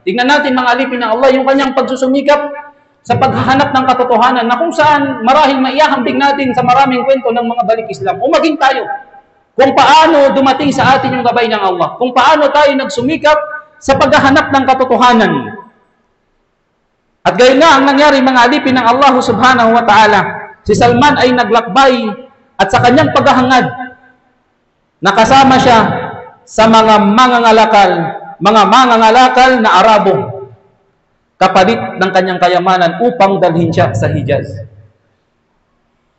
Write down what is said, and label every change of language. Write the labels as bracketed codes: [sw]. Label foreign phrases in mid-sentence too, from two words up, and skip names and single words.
[tl] Tingnan natin, mga alipin ng Allah, yung kanyang pagsusumikap sa paghahanap ng katotohanan, na kung saan marahil maihahambing natin sa maraming kwento ng mga balik Islam, o maging tayo, kung paano dumating sa atin yung gabay ng Allah, kung paano tayo nagsumikap sa paghahanap ng katotohanan. At gayon nga ang nangyari, mga alipin ng Allah [ar] سبحانه وتعالى. [tl] Si Salman ay naglakbay at sa kanyang paghahangad, nakasama siya sa mga mangangalakal na Arabo, kapalit ng kanyang kayamanan upang dalhin siya sa Hijaz.